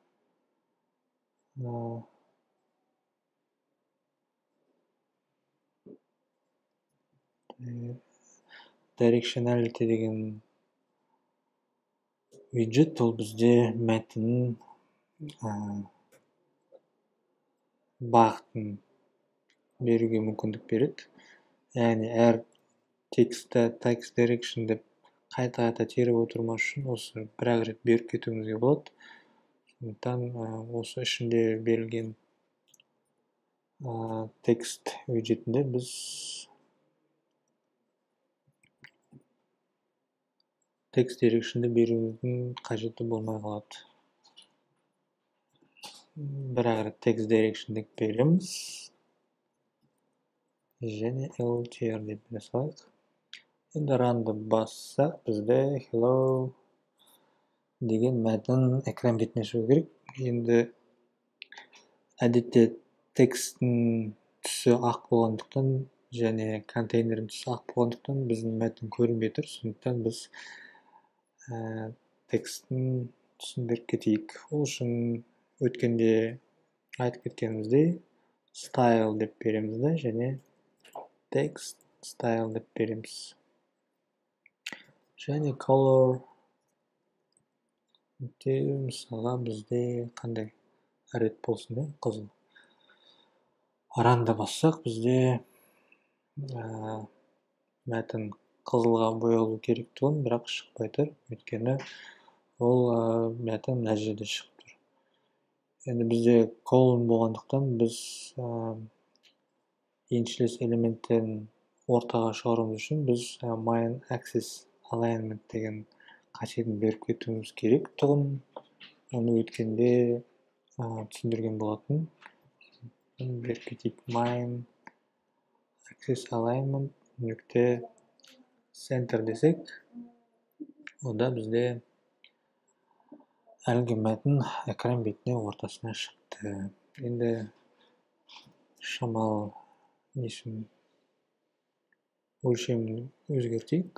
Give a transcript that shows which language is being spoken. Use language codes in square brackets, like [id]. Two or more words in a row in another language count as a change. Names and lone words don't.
[kk] Directionality деген widget ол бізде мәтіннің бағытын беруге мүмкіндік береді. Яғни әр текстті [en] text direction [kk] деп қайта теріп отырмас үшін осы бір-ақ рет беріп кетуімізге болады. Сондықтан осы ішінде берілген [en] text widget'інде [kk] біз [en] text direction'ды [kk] беруіміздің қажеті болмай қалады. Бір-ақ рет [en] text direction [kk] деп береміз. Және LTR деп бере салайық. Енді run'ды бассақ, бізде hello деген мәтін экран бетіне шығу керек. Енді әдетте тексттің түсі ақ болғандықтан және контейнердің түсі ақ болғандықтан біздің мәтін көрінбей тұр. Сондықтан біз тексттің түсін беріп кетейік. Ол үшін өткенде айтып кеткеніміздей style деп береміз да, және [en] text style [kk] деп береміз. Және color мысалға бізде қандай рет болсын, қызыл. Run'ды бассақ, бізде мәтін қызылға боялу керек тұғын, бірақ шықпай тұр. Өйткені ол мәтін мына жерде шығып тұр. Енді бізде colon болғандықтан біз initialize элементтерін ортаға шығаруымыз үшін біз [en] main axis alignment [kk] деген қасиетін беріп кетуіміз керек тұғын. Оны өткенде түсіндірген болатын. Беріп кетейік [en] main axis alignment [kk] нүкте center десек, онда бізде әлгі мәтін экран бетіне ортасына шықты. Енді шамалы өлшемін өзгертейік.